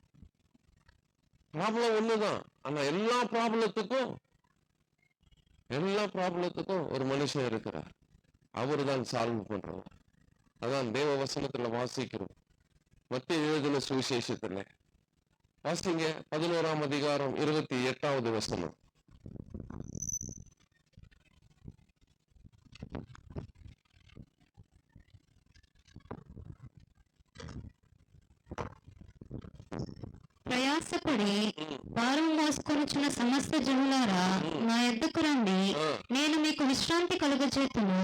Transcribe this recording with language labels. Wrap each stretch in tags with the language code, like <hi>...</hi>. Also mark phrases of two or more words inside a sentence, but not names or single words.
<ta>ஆனா எல்லா ப்ராப்ளத்துக்கும் ஒரு மனுஷன் இருக்கிறார். அவரு தான் சால்வ் பண்றவர். அதான் தேவ வசனத்துல வாசிக்கிறோம். மத்திய எழுதின சுவிசேஷத்துல வாசிங்க, 11ஆம் அதிகாரம் 28வது வசனம்.</ta> <te>ప్రయాసపడి భారం మోసుకొనుచున్న సమస్త జనులారా నా యొద్దకు రండి, నేను మీకు విశ్రాంతి కలుగజేతును.</te>